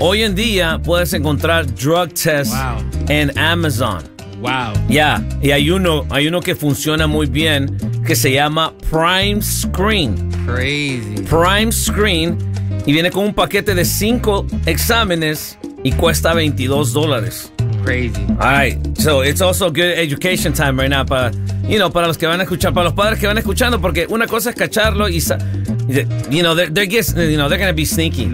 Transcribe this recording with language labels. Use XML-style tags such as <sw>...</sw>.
<es>Hoy en día puedes encontrar drug test en Amazon.</es> <en>Wow.</en> <es>Yeah. Y hay uno que funciona muy bien que se llama Prime Screen.</es> <en>Crazy. Prime Screen.</en> <es>Y viene con un paquete de 5 exámenes y cuesta $22.</es> <en>Crazy. All right. So it's also good education time right now.</en> <es>Para los que van a escuchar, para los padres que van escuchando, porque una cosa es cacharlo y,</es> <en>they're going to be sneaky.</en>